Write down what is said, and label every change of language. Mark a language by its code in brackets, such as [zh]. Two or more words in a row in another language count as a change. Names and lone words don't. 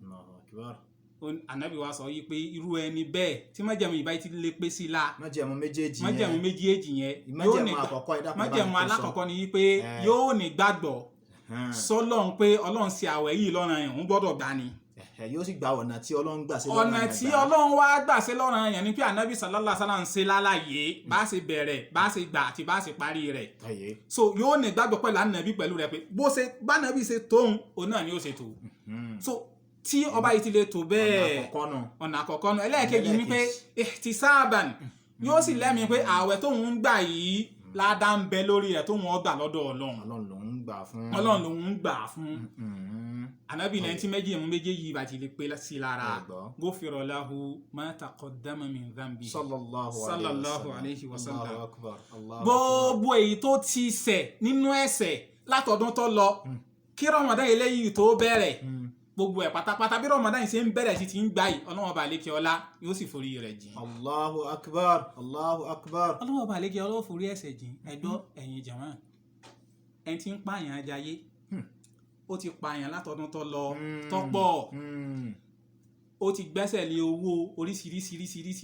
[yo] Ànábì wa sọ yìí pé irú ẹni bẹ́ẹ̀ tí májẹ̀mú ìbá ti lè pé sí la májẹ̀mú méjèèjì yẹn májẹ̀mú alákọ̀ọ́kọ́ ni wípé yóò ní gbàgbọ́ sọ́lọ́run pé Ọlọ́run ṣe ààwẹ̀ yìí lọ́ranyàn òun gbọ́dọ̀ gbà ni. Yóò sì gba ọ̀nà tí Ọlọ́run gbà sí lọ́ranyàn. Ọ̀nà tí Ọlọ́run wá gbà sí lọ́ranyàn ni pé Ànábì [ar] صلى الله عليه وسلم [yo] ń ṣe lálàyé bá ṣe bẹ̀rẹ̀ bá ṣe gbà àti bá ṣe parí rẹ̀. So yóò ní gbàgbọ́ pẹ̀lú Ànábì pẹ̀lú rẹ̀ pé bó ṣe bá Ànábì ṣe tóun òun náà ni ó ṣe tó. So tí ọba yìí ti lè tó bẹ́ẹ̀ ọ̀nà àkọ́kọ́ nù. Ẹlẹ́ẹ̀kejì ni pé ihtisaban yóò sì lẹ́mìí pé ààwẹ̀ tóun ń gbà yìí ládá ń bẹ lórí rẹ̀ tóun ó gbà lọ́dọ̀ Ọlọ́run lòun ń gbà fún. Ànábì náà tí méjèèjì bá ti lè pé sí lára [ar] غفر له ما تقدم من ذنبه صلى الله عليه وسلم. [yo] Gbogbo èyí tó ti ṣẹ̀ nínú ẹ̀ṣẹ̀ látọdún tó lọ kí Ramadan eléyìí tó bẹ̀rẹ̀ gbogbo ẹ̀ pátápátá bí Ramadan ṣe ń bẹ̀rẹ̀ sí ti ń gbà yìí Ọlọ́run bá lékè ọlá yóò sì forí rẹ̀ jìn. [ar] الله أكبر الله أكبر. [yo] Ọlọ́run bá lékè ọlá forí ẹ̀ṣẹ̀ jìn. Ẹ̀gbọ́ ẹ̀yin jàmá ẹni tí ń pààyàn ajayé ó ti pààyàn látọdún tó lọ tọ́pọ̀ ó ti gbẹ́sẹ̀ lé owó oríṣiríṣiríṣiríṣiríṣi